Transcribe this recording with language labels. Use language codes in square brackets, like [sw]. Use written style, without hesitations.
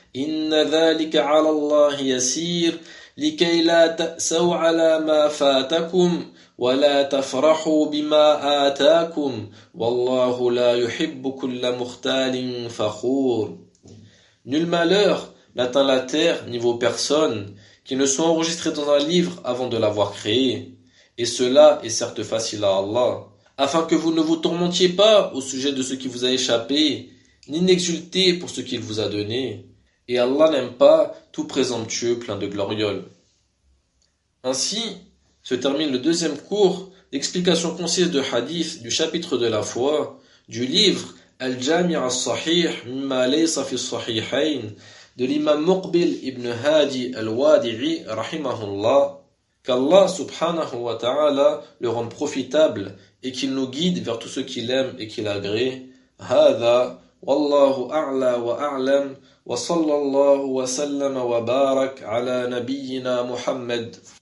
[ar] إن ذلك على الله يسير لكي لا تأسوا على ما فاتكم ولا تفرحوا بما آتاكم والله لا يحب كل مختال فخور. [fr] Nul malheur n'atteint la terre ni vos personnes qui ne soient enregistrées dans un livre avant de l'avoir créé. Et cela est certes facile à Allah, afin que vous ne vous tourmentiez pas au sujet de ce qui vous a échappé, ni n'exultiez pour ce qu'il vous a donné. Et Allah n'aime pas tout présomptueux plein de glorioles. Ainsi se termine le deuxième cours d'explication concise de hadith du chapitre de la foi, du livre Al-Jami' al-Sahih, Mimma laysa fi al-Sahihayn, de l'imam Muqbil ibn Hadi al-Wadi'i, rahimahullah. Qu'Allah subhanahu wa ta'ala le rende profitable et qu'il nous guide vers tout ce qu'il aime et qu'il agrée. [ar] Hada, Wallahu a'la wa a'lam. وصلى الله وسلم وبارك على نبينا محمد